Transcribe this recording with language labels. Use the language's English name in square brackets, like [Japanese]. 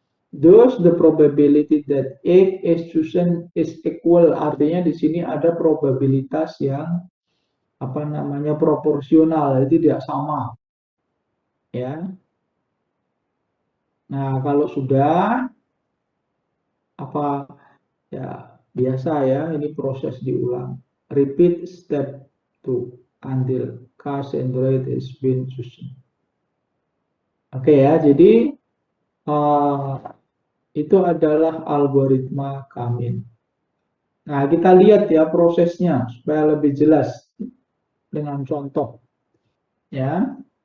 [English] Thus, the probability that X is chosen is equal. [Indonesian] Artinya di sini ada probabilitas yang apa namanya proporsional, itu tidak sama. Ya. Nah, kalau sudah apa ya biasa, ya, ini proses diulang. [English] Repeat step 2 until centroid is been chosen. [Indonesian] Oke, ya, jadi itu adalah algoritma Kamin. Nah, kita lihat ya prosesnya supaya lebih jelas dengan contoh. Ya.